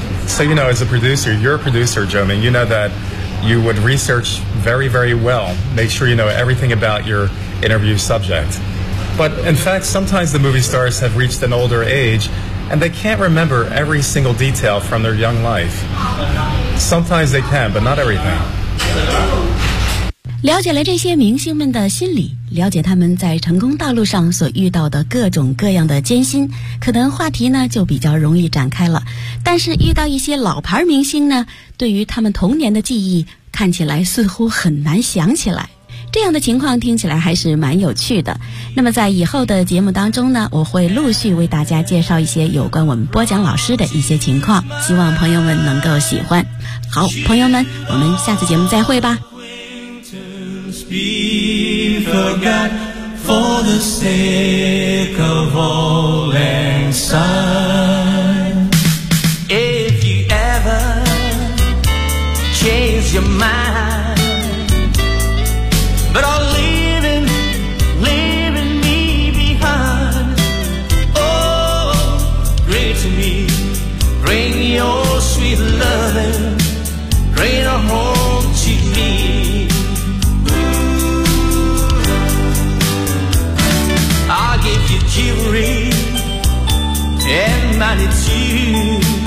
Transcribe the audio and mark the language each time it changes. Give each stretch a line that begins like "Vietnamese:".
English: So, you know, as a producer, you're a producer, Jomin, you know that you would research very, very well, make sure you know everything about your interview subject. But in fact, sometimes the movie stars have reached an older age and they can't remember every single detail from their young life. Sometimes they can, but not everything.
Chinese: 了解了这些明星们的心理，了解他们在成功道路上所遇到的各种各样的艰辛，可能话题呢就比较容易展开了。但是遇到一些老牌明星呢，对于他们童年的记忆看起来似乎很难想起来，这样的情况听起来还是蛮有趣的。那么在以后的节目当中呢，我会陆续为大家介绍一些有关我们播讲老师的一些情况，希望朋友们能够喜欢。好，朋友们，我们下次节目再会吧。
English: Be forgot for the sake of all and sundIf you ever change your mind But I'll leaving me behind Oh, pray to me Bring your sweet loving Bring her home to meJewelry and money too.